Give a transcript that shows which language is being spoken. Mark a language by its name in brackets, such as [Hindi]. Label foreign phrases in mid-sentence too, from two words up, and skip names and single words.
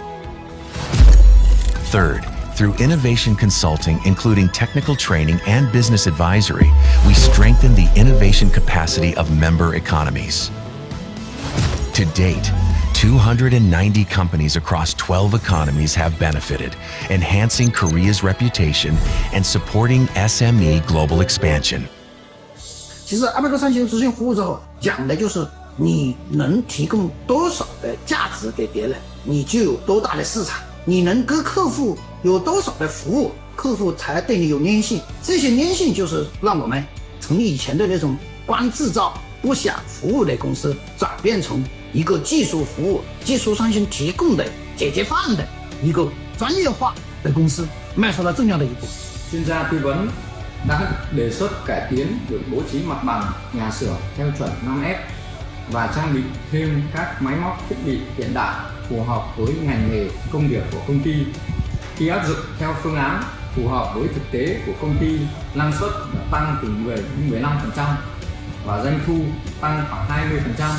[English] Third, through innovation consulting, including technical training and business advisory, we strengthen the innovation capacity of member economies. To date, 290 companies across 12 economies have benefited, enhancing Korea's reputation and supporting SME global expansion. [Chinese] 其实APEC3型咨询服务之后，讲的就是你能提供多少的价值给别人，你就有多大的市场。你能跟客户有多少的服务，客户才对你有粘性。这些粘性就是让我们从以前的那种光制造不想服务的公司，转变成一个技术服务、技术创新提供的解决方案的一个专业化的公司，迈出了重要的一步。 [Vietnamese] chuyên gia tư vấn đã đề xuất cải tiến việc bố trí mặt bằng nhà xưởng theo chuẩn 5S và trang bị thêm các máy móc thiết bị hiện đại phù hợp với ngành nghề công việc của công ty. Khi áp dụng theo phương án phù hợp với thực tế của công ty, năng suất tăng từ 10 đến 15% và doanh thu tăng khoảng 20%.